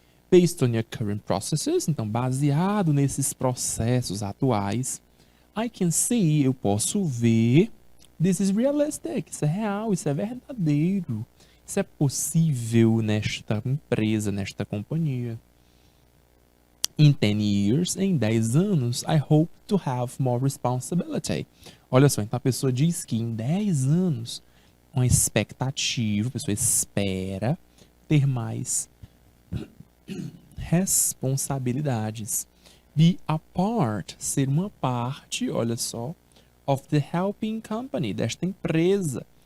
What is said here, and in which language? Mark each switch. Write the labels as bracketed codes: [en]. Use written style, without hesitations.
[pt] Based on your current processes, então baseado nesses processos atuais, I can see, eu posso ver, this is realistic, isso é real, isso é verdadeiro, isso é possível nesta empresa, nesta companhia. [en] In 10 years, em 10 anos, I hope to have more responsibility. [pt] Olha só, então a pessoa diz que em 10 anos, uma expectativa, a pessoa espera ter mais responsabilidades. Be a part, ser uma parte, olha só, of the helping company, desta empresa.